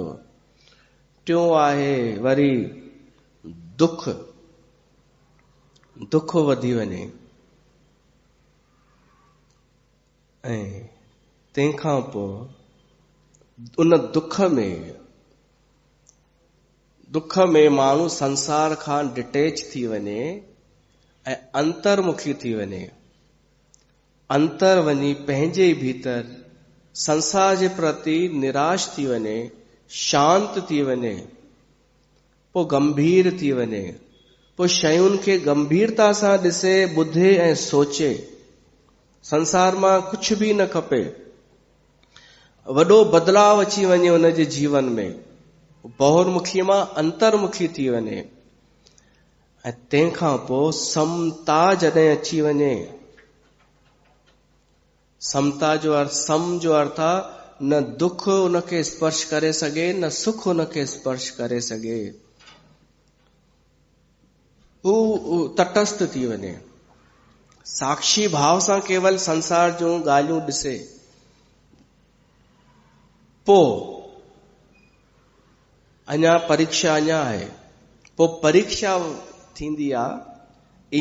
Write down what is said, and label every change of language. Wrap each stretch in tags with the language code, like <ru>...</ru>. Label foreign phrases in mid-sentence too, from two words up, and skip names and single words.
<sd>टियों आहे वरी दुख वधी वञे, ऐं तंहिंखां पोइ उन दुख में माण्हू संसार खां डिटेच थी वञे ऐं अंतर्मुखी थी वञे, अंतर वञी पंहिंजे भीतर संसार जे प्रति निराश थी वञे, शांत थी वञे, पोइ गंभीर थी वञे, पोइ शयुनि खे गंभीरता सां ॾिसे, ॿुधे ऐं सोचे। संसार मां कुझु बि न खपे, वॾो बदलाव अची वञे हुनजे जीवन में, बहुर्मुखी मां अंतर्मुखी थी वञे। ऐं तंहिंखां पोइ समता जॾहिं अची वञे, समता जो अर्थ, सम जो अर्थ आहे न दुख उनखे स्पर्श करे सघे, न सुख उनखे स्पर्श करे सघे। हू तटस्थ थी वञे, साक्षी भाव सां केवल संसार जूं ॻाल्हियूं ॾिसे, पोइ अञा परीक्षा अञा आहे, पोइ परीक्षा थींदी आहे।</sd>